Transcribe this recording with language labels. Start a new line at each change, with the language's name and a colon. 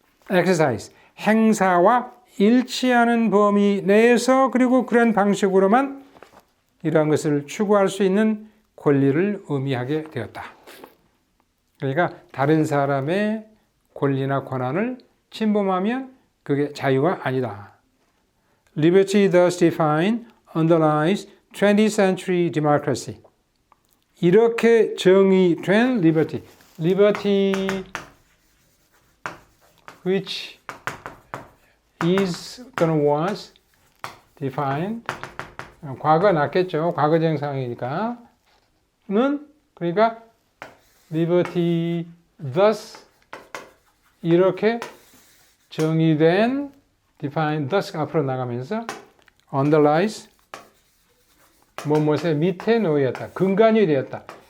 Korean: exercise, 행사와 일치하는 범위 내에서 그리고 그런 방식으로만 이러한 것을 추구할 수 있는 권리를 의미하게 되었다. 그러니까 다른 사람의 권리나 권한을 침범하면 그게 자유가 아니다.
English: Liberty thus defined underlies 20th century democracy.
Korean: 이렇게 정의된 liberty,
English: liberty which is
Korean: 또는
English: was defined,
Korean: 과거 낫겠죠. 과거정상이니까 는 그러니까
English: liberty thus
Korean: 이렇게 정의된
English: define thus
Korean: 앞으로 나가면서 underlies 무엇의 밑에 놓였다. 근간이 되었다.